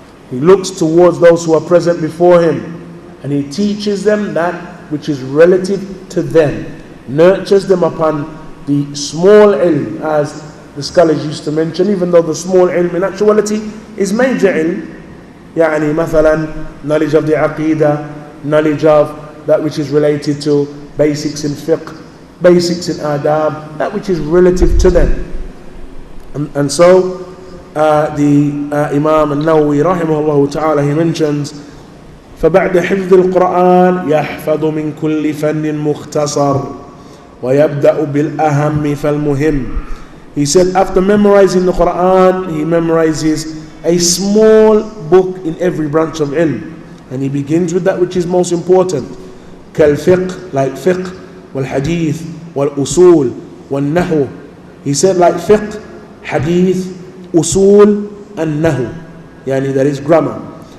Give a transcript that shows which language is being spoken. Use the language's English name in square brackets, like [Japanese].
[English] He looks towards those who are present before him, and he teaches them that which is relative to them, nurtures them upon the small ilm, as the scholars used to mention, even though the small ilm in actuality is major ilm. مثلا knowledge of the aqidah, knowledge of that which is related to basics in fiqh, basics in adab, that which is relative to them. And so the Imam al-Nawawi rahimahullah ta'ala, he mentions, [Arabic] فبعد حفظ القرآن يحفظ من كل فن مختصر ويبدأ بالأهم فالمهم. [English] He said after memorizing the Quran, he memorizes a small book in every branch of ilm, and he begins with that which is most important, كالفقه, like fiqh, [Arabic] والحديث, والأصول, والنحو. [English] He said like fiqh, hadith, usul, and nahu, that is grammar.